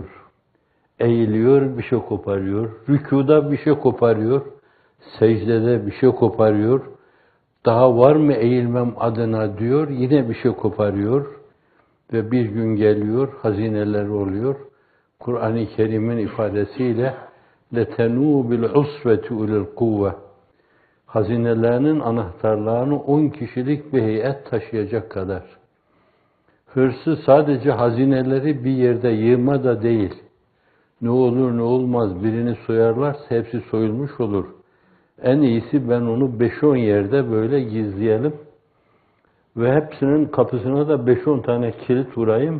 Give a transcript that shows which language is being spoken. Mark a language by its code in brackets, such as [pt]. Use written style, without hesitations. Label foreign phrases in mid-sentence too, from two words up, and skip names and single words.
[tr] Eğiliyor, bir şey koparıyor. Rükuda bir şey koparıyor. Secdede bir şey koparıyor. Daha var mı eğilmem adına diyor, yine bir şey koparıyor. Ve bir gün geliyor, hazineler oluyor. Kur'an-ı Kerim'in ifadesiyle [ar] لَتَنُوا بِالْعُسْوَةِ اُلِى الْقُوَّةِ [tr] hazinelerinin anahtarlarını 10 kişilik bir heyet taşıyacak kadar. Hırsı sadece hazineleri bir yerde yığma da değil. Ne olur ne olmaz birini soyarlarsa hepsi soyulmuş olur. En iyisi ben onu 5-10 yerde böyle gizleyelim ve hepsinin kapısına da 5-10 tane kilit vurayım.